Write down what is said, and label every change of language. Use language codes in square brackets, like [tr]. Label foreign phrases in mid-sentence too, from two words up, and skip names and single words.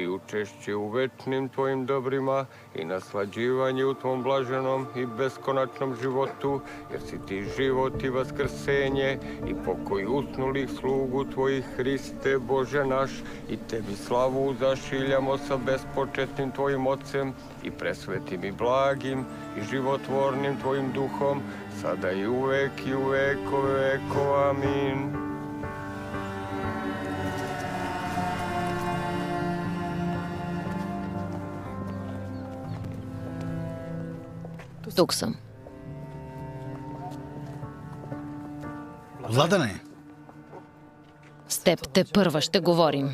[sr] učešće u večnim Tvojim dobrima i naslađivanje u Tvom blaženom i beskonačnom životu, jer si Ti život i vaskrsenje i pokoj usnulih slugu Tvojih, Hriste, Bože naš, i Tebi slavu zašiljamo sa bespočetnim Tvojim Otcem i presvetim i blagim i životvornim Tvojim Duhom, sada i uvek i u vekove vekova. Amin. [bg] Тук съм. Владане, С теб те първа ще говорим.